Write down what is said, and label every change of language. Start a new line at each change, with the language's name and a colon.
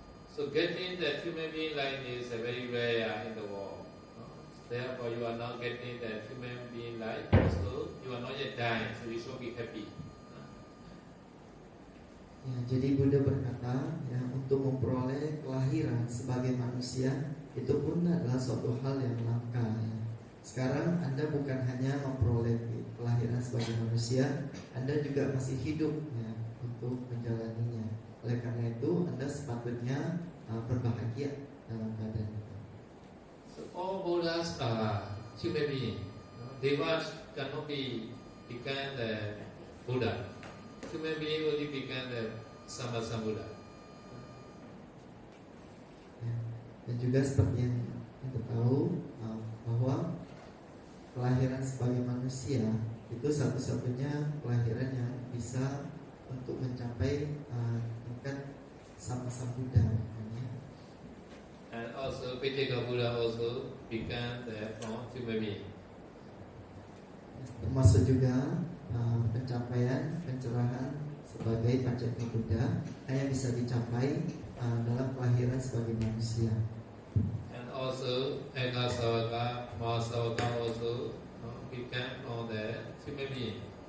English: So getting that human being life is very rare in the world. Therefore you are not getting that human being life. Also you are not yet dying, so you should be happy.
Indonesian: Ya, jadi Buddha berkata ya, untuk memperoleh kelahiran sebagai manusia itu pun adalah suatu hal yang langka ya. Sekarang Anda bukan hanya memperoleh kelahiran sebagai manusia, Anda juga masih hidup ya, untuk menjalaninya. Oleh karena itu Anda sepatutnya berbahagia dalam keadaan itu.
English: So all Buddhas are human beings. Devas cannot become the Buddha. Human being only become the Sammasambuddha.
Indonesian: Ya, dan juga seperti yang kita tahu bahwa kelahiran sebagai manusia itu satu-satunya kelahiran yang bisa untuk mencapai tingkat Sammasambuddha.
English: And also Pitaka Buddha also become the human being.
Indonesian: Termasuk juga pencapaian pencerahan sebagai Pacceka Buddha hanya bisa dicapai dalam kelahiran sebagai manusia.
English: And also Ekasawaka, Mahasawaka also become on the human being.